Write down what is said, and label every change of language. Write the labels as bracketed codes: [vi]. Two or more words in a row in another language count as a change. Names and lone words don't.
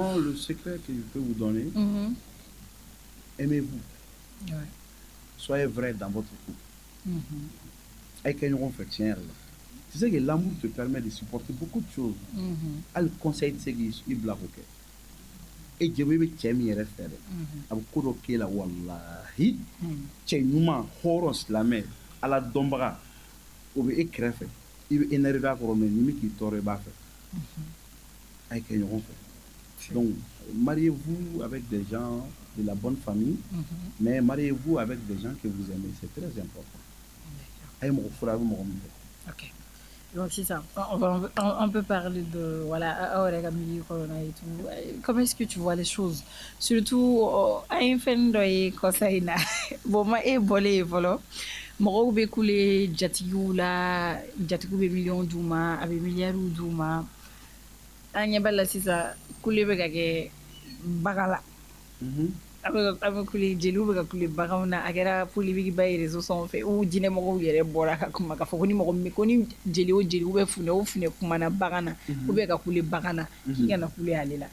[fr] Moi, le secret que je peux vous donner, aimez-vous. Soyez vrai dans votre couple. Avec un fait tiens, Tu sais que l'amour te permet de supporter beaucoup de choses. Le conseil de ce qu'il bloque. Et je vais te dire, [bm] a bɛ ko dɔ k'e la walahi cɛ ɲuman hɔrɔn silamɛ ala dɔnbaga o bɛ e kɛrɛfɛ i bɛ énervé a kɔrɔ mais ni min k'i tɔɔrɔ i b'a fɛ a ye kɛ ɲɔgɔn fɛ [fr] donc mariez-vous avec des gens de la bonne famille mais mariez-vous avec des gens que vous aimez, c'est très important. [bm] A ye mɔgɔ fura a bɛ mɔgɔ min fɛ. [fr] Ok. Donc c'est ça. On peut parler de voilà, corona et tout. Comment est-ce que tu vois les choses? Surtout à une fin de conseil na. Bon moi et bolé volo. [bm] Mɔgɔw bɛ kule jatigiw la, jatigiw bɛ million d'u ma, a bɛ miliyariw d'u ma. An ɲɛ b'a la sisan kule bɛ ka kɛ baga la. A bɛ kule jeliw bɛ ka kule baganw na, a kɛra polémique ba ye réseau sanfɛ ou jinɛmɔgɔw yɛrɛ bɔra ka kuma k'a fɔ ko ni mɔgɔ min ko ni jeli o jeli bɛ funɛ o funɛ kumana bagan na [fr] ou bien [bm] ka kule bagan na k'i kana kule ale la.